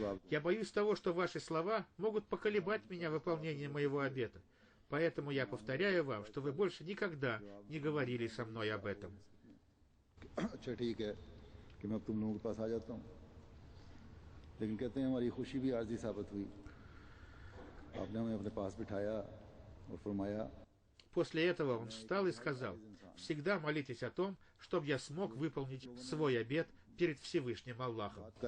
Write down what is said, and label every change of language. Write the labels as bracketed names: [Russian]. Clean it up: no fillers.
[Russian] Я боюсь того, что ваши слова могут поколебать меня в выполнении моего обета, поэтому я повторяю вам, что вы больше никогда не говорили со мной об этом». [Hindi] कि मैं अब तुम लोगों के पास आ जाता हूँ, लेकिन कहते हैं हमारी खुशी भी आर्जी साबित हुई। आपने हमें अपने पास बिठाया और फरमाया [Russian] После этого он встал и сказал: «Всегда молитесь о том, чтобы я смог выполнить свой обет перед Всевышним Аллахом».